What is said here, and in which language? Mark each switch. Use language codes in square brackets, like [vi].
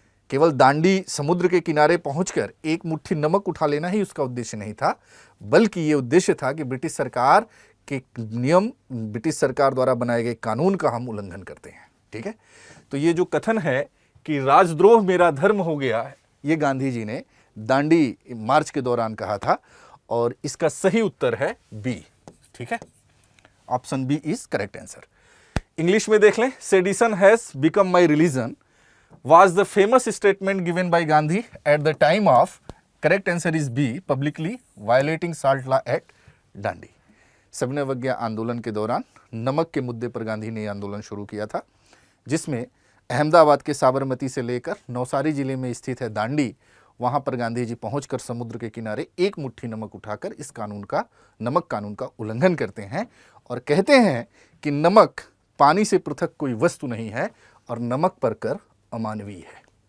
[hi] केवल दांडी समुद्र के किनारे पहुंचकर एक मुट्ठी नमक उठा लेना ही उसका उद्देश्य नहीं था, बल्कि ये उद्देश्य था कि ब्रिटिश सरकार के नियम, ब्रिटिश सरकार द्वारा बनाए गए कानून का हम उल्लंघन करते हैं। ठीक है, तो ये जो कथन है कि राजद्रोह मेरा धर्म हो गया है, ये गांधी जी ने दांडी मार्च के दौरान कहा था, और इसका सही उत्तर है बी। ठीक है, [en] Option B is correct answer. [hi] English में देख लें। [en] Sedition has become my religion was the famous statement given by Gandhi at the time of, correct answer is B, publicly violating salt law at Dandi। [hi] सविनय अवज्ञा आंदोलन के दौरान नमक के मुद्दे पर गांधी ने आंदोलन शुरू किया था, जिसमें अहमदाबाद के साबरमती से लेकर नौसारी जिले में स्थित है दांडी, वहां पर गांधी जी पहुंचकर समुद्र के किनारे एक मुट्ठी नमक उठाकर इस कानून का, नमक कानून का उल्लंघन करते हैं और कहते हैं कि नमक पानी से पृथक कोई वस्तु नहीं है और नमक पर कर अमानवीय है।